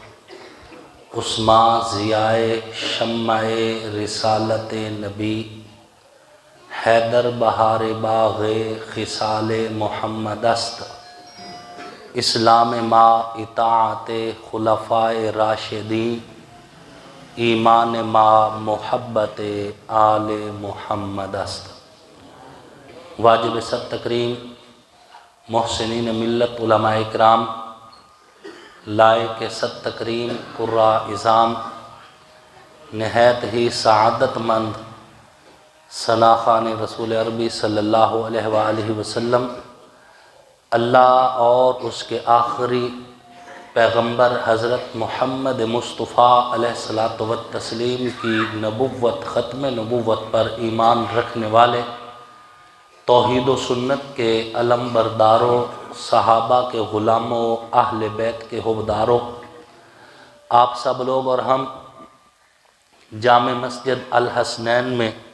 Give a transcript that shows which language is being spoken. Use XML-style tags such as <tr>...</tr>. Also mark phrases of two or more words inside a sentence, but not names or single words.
<fa>عثمان ضیائے شمع رسالت نبی، حیدر بہار باغ خصال محمد است، اسلام ما اطاعت خلفاء راشدین، ایمان ما محبت آل محمد است.</fa> <ur>واجب صد تکریم محسنین ملت علماء اکرام، لائق صد تکریم قراء عظام، نہایت ہی سعادت مند ثناخوان رسول عربی</ur> <ar>صلی اللہ علیہ وآلہ وسلم،</ar> <ur>اللہ اور اس کے آخری پیغمبر حضرت محمد مصطفیٰ</ur> <ar>علیہ الصلوۃ والتسلیم</ar> <ur>کی نبوت، ختم نبوت پر ایمان رکھنے والے، توحید و سنت کے علم برداروں، صحابہ کے غلاموں، اہل بیت کے حبداروں، آپ سب لوگ اور ہم جامع مسجد الحسنین میں</ur>